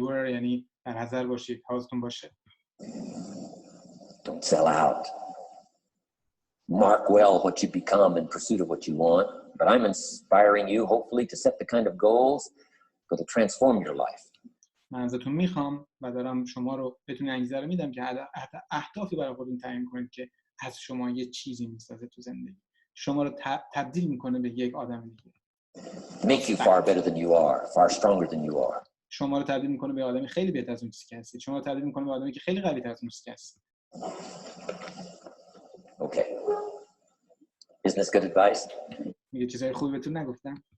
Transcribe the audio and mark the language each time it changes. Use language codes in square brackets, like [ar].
[fa] یعنی در حذر باشید، حواستون باشه. [en] Don't sell out. Mark well what you become in pursuit of what you want. But I'm inspiring you, hopefully, to set the kind of goals that will transform your life. [fa] من ازتون میخوام و دارم شما رو بهتون انگیزه رو میدم که اهدافی برای خودتون تعیین کنید که از شما یه چیزی میسازه تو زندگی. شما رو تبدیل میکنه به یک آدم دیگه. [en] Make you far better than you are, far stronger than you are. [fa] شما رو تبدیل میکنه به آدمی خیلی بهتر از اون چیزی که هستید. شما رو تبدیل میکنه به آدمی که خیلی قوی‌تر از اون چیزی که هستید. [en] Okay. Isn't this good advice? [fa] میگه چیزای خوبی بهتون نگفتم؟